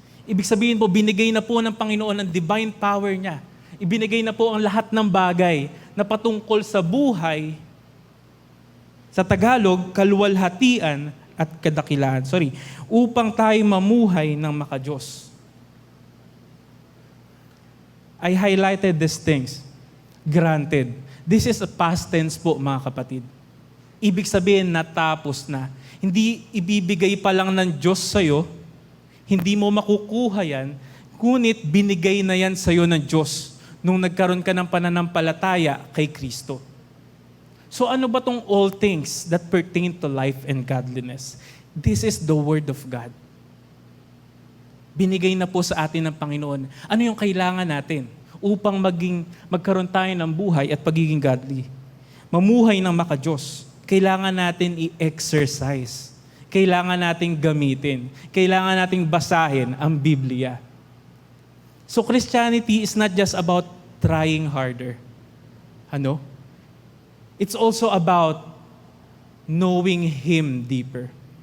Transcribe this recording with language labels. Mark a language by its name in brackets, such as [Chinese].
[Filipino] Ibig sabihin po, binigay na po ng Panginoon ang divine power niya. Ibinigay na po ang lahat ng bagay na patungkol sa buhay, sa Tagalog, kaluwalhatian at kadakilaan. Upang tayo mamuhay ng maka-Diyos. [English] I highlighted these things. Granted. This is a past tense [Filipino] po, mga kapatid. Ibig sabihin, natapos na. Hindi ibibigay pa lang ng Diyos sa'yo, hindi mo makukuha yan, ngunit binigay na yan sa'yo ng Diyos nung nagkaroon ka ng pananampalataya kay Kristo. [English] So [Filipino] ano ba tong [English] all things that pertain to life and godliness? This is the Word of God. [Filipino] Binigay na po sa atin ng Panginoon. Ano yung kailangan natin upang magkaroon tayo ng buhay at pagiging godly? Mamuhay ng maka-Diyos. Kailangan natin i-exercise. Kailangan nating gamitin. Kailangan nating basahin ang Biblia. [English] So Christianity is not just about trying harder. [Filipino] Ano? [English] It's also about knowing Him deeper.